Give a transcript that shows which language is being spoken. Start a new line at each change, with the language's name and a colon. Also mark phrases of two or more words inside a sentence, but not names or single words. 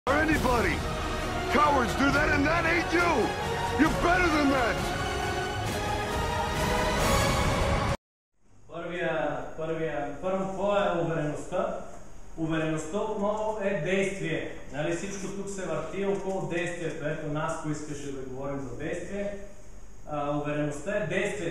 English: Anybody. Cowards do that and that ain't you. You're better than that.
Bulgarian: Първо, какво е увереността? Увереността отново е действие. Нали, всичко тук се върти около действието. Ето нас, кои искаше да говорим за действие. Увереността е действие.